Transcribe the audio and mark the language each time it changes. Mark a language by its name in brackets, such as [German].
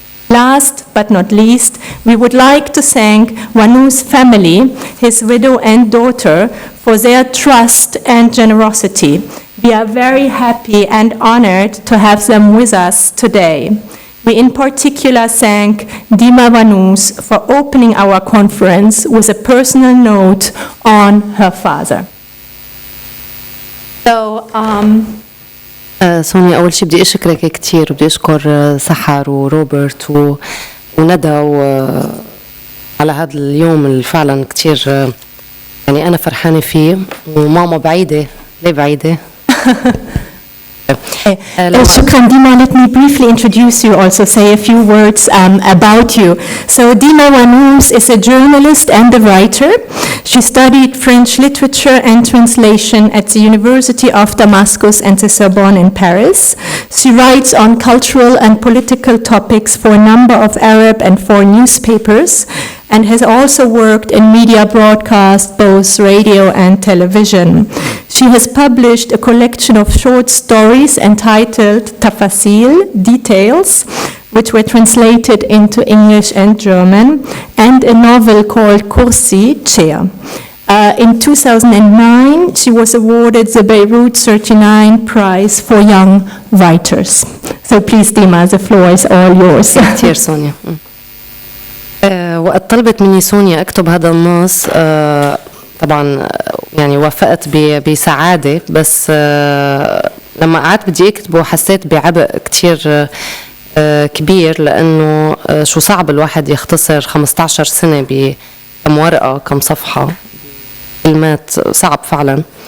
[English] Last but not least, we would like to thank Wannous' family, his widow and daughter, for their trust and generosity. We are very happy and honored to have them with us today. We in particular thank Dima Wannous for opening our conference with a personal note on her father. So, [Arabic] سونيا، أول شيء بدي أشكرك كتير، بدي أشكر سحر وروبرت وندى على هذا اليوم اللي فعلا كتير يعني أنا فرحانة فيه. وماما بعيدة، ليه بعيدة؟ [English] Shukran, Dima, let me briefly introduce you, also say a few words about you. So Dima Wannous is a journalist and a writer. She studied French literature and translation at the University of Damascus and the Sorbonne in Paris. She writes on cultural and political topics for a number of Arab and foreign newspapers, and has also worked in media broadcast, both radio and television. She has published a collection of short stories entitled Tafasil, Details, which were translated into English and German, and a novel called Kursi, Chair. In 2009, she was awarded the Beirut 39 Prize for Young Writers. So please, Dima, the floor is all yours. [Arabic] كتير سونيا. وقت طلبت مني سونيا أكتب هذا النص طبعا يعني وافقت بسعادة، بس لما قعدت بدي أكتبه حسيت بعبء كتير كبير، لأنه شو صعب الواحد يختصر 15 سنة بكم ورقة كم صفحة كلمات، صعب فعلا.